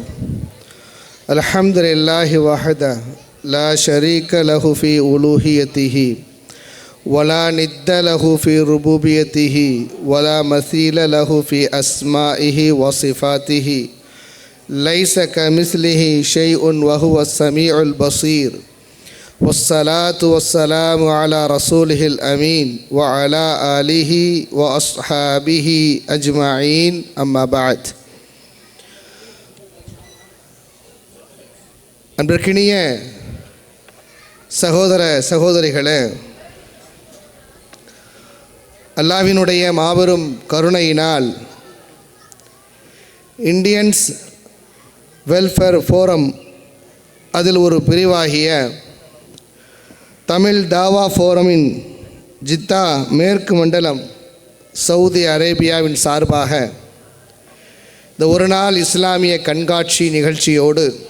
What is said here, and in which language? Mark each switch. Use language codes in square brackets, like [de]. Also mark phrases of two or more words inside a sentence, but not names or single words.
[ar] الحمد لله وحده لا شريك له في ألوهيته ولا ند له في ربوبيته ولا مثيل له في أسمائه وصفاته ليس كمثله شيء وهو السميع البصير، والصلاة والسلام على رسوله الأمين وعلى آله وأصحابه أجمعين أما بعد. [ta] அன்பிற்கினிய சகோதர சகோதரிகளே, அல்லாஹ்வினுடைய மாபெரும் கருணையினால் இந்தியன்ஸ் வெல்ஃபேர் ஃபோரம் அதில் ஒரு பிரிவாகிய தமிழ் தாவா ஃபோரமின் ஜித்தா மேற்கு மண்டலம் சவுதி அரேபியாவின் சார்பாக இந்த ஒரு நாள் இஸ்லாமிய கண்காட்சி நிகழ்ச்சியோடு